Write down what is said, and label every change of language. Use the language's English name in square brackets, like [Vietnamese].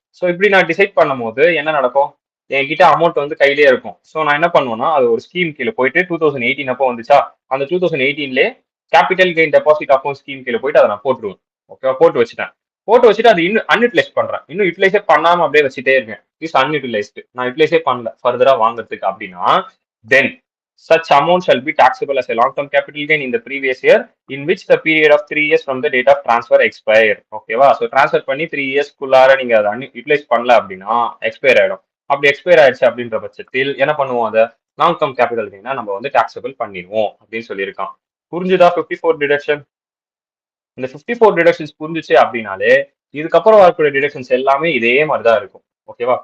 [Tamil] So இப்படி நான் decide பண்ணும் போது என்ன நடக்கும்? என்கிட்ட அமௌண்ட் வந்து கையிலேயே இருக்கும். ஸோ நான் என்ன பண்ணுவேன்னா அது ஒரு ஸ்கீம் கீழே போயிட்டு 2018 அப்போ வந்துச்சா அந்த 2018லே capital gain deposit account scheme கீழே போயிட்டு அதை நான் போட்டுருவேன். ஓகேவா? போட்டு வச்சுட்டேன். போட்டு வச்சுட்டு அது இன்னும் அன்யூட்டிலைஸ் பண்றேன். இன்னும் யூட்டிலைஸே பண்ணாம அப்படியே வச்சுட்டே இருக்கேன். [English] Is unutilised. நான் யூட்டிலைஸே பண்ணல ஃபர்தரா வாங்குறதுக்கு அப்படின்னா then such amount shall be taxable as a long-term capital gain in the previous year in which the period of 3 years from the date of transfer expire. [Tamil] ஓகேவா? ஸோ ட்ரான்ஸ்ஃபர் பண்ணி 3 இயர்ஸ்க்குள்ளார நீங்க அதை utilise பண்ணல அப்படின்னா எக்ஸ்பயர் ஆயிடும். அப்படி எக்ஸ்பயர் ஆயிடுச்சு அப்படின்ற பட்சத்தில் என்ன பண்ணுவோம்? அதை லாங் டேர்ம் கேபிட்டல் கெயினா நம்ம வந்து டாக்ஸபிள் பண்ணிடுவோம் அப்படின்னு சொல்லியிருக்கான். புரிஞ்சுதா 54 டிடக்ஷன்? இந்த 54 டிடக்ஷன்ஸ் புரிஞ்சுச்சு அப்படின்னாலே இதுக்கப்புறம் வரக்கூடிய டிடக்ஷன்ஸ் எல்லாமே இதே மாதிரி தான் இருக்கும். ஓகேவா?